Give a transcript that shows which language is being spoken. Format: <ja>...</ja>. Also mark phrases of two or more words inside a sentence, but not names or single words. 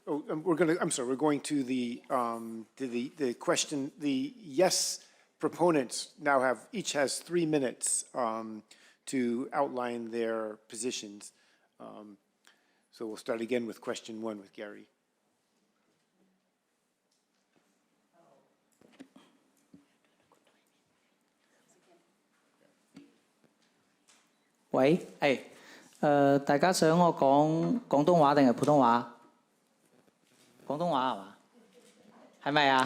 <en>We're going to the question. The yes proponents now each has 3 minutes to outline their positions. So we'll start again with question 1 with Gary.</en> <yue>喂，大家想我講廣東話定係普通話？廣東話係嘛？係咪啊？</yue>